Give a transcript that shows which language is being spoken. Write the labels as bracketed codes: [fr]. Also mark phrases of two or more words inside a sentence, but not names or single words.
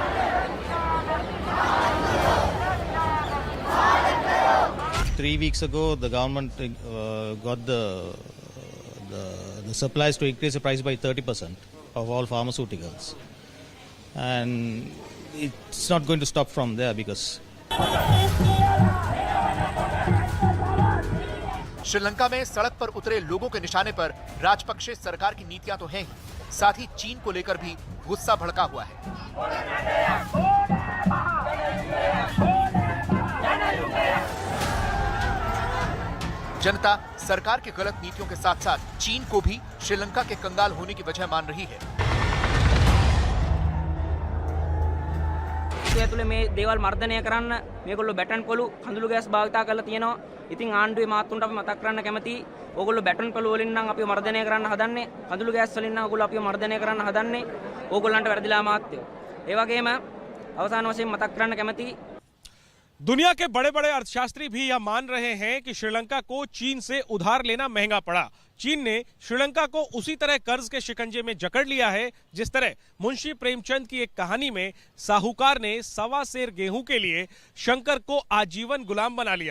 [en] 3 weeks ago, the government got the supplies to increase the price by 30% of all pharmaceuticals, and it's not going to stop from there because. [hi] श्रीलंका में सड़क पर उतरे लोगों के निशाने पर राजपक्षे सरकार की नीतियां तो हैं ही, साथ ही चीन को लेकर भी गुस्सा भड़का हुआ है। जनता सरकार की गलत नीतियों के साथ साथ चीन को भी श्रीलंका के कंगाल होने की वजह मान रही है। [si] ඇතුලේ මේ දේවල් මර්ධනය කරන්න මේගොල්ලෝ බැටන් පොළු කඳුළු ගෑස් භාවිතා කරලා තියෙනවා. ඉතින් ආණ්ඩුවේ මාත්තුන්ට අපි මතක් කරන්න කැමතියි. ඕගොල්ලෝ බැටන් පොළු වලින් නම් අපිව මර්ධනය කරන්න හදන්නේ. කඳුළු ගෑස් වලින් නම් ඕගොල්ලෝ අපිව මර්ධනය කරන්න හදන්නේ. ඕගොල්ලන්ට වැරදිලා මාත්‍යෝ. ඒ වගේම අවසාන වශයෙන් මතක් කරන්න කැමතියි. [hi] दुनिया के बड़े बड़े अर्थशास्त्री भी यह मान रहे हैं कि श्रीलंका को चीन से उधार लेना महंगा पड़ा। चीन ने श्रीलंका को उसी तरह कर्ज के शिकंजे में जकड़ लिया है जिस तरह मुंशी प्रेमचंद की एक कहानी में साहूकार ने 1.25 सेर गेहूं के लिए शंकर को आजीवन गुलाम बना लिया।